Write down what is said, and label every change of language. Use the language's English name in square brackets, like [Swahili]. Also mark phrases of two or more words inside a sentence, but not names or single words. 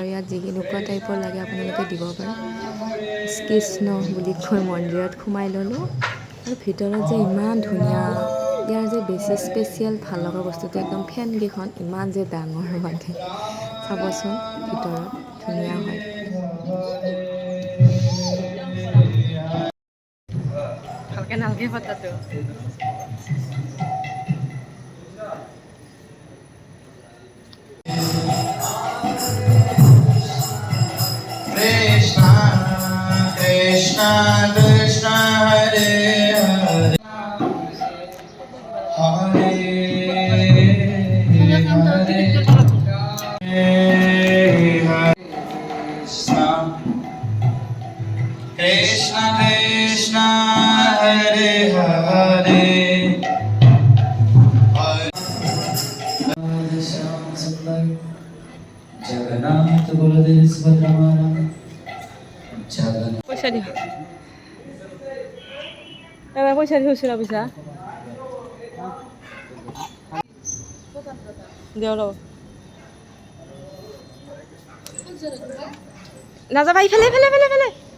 [Assamese] ইয়াত যেনেকুৱা টাইপৰ লাগে আপোনালোকে দিব পাৰে। কৃষ্ণ বুলি কৈ মন্দিৰত সোমাই ল'লোঁ, আৰু ভিতৰত যে ইমান ধুনীয়া। ইয়াৰ যে বেছি স্পেচিয়েল ভাল লগা বস্তুটো একদম ফেনকেইখন ইমান যে ডাঙৰ, মানে চাবচোন ভিতৰত ধুনীয়া হয়। ভালকৈ নালগে ফটাটো। Krishna Krishna Krishna Hare Hare Hare Krishna Krishna Hare Hare Jagannath Baladev Subhadra পইচা দিওঁ, এবাৰ পইচা দি খুচুৰা পইচা দিওঁ ৰ। নাযাবা, ইফালে ইফালে ইফালে ইফালে।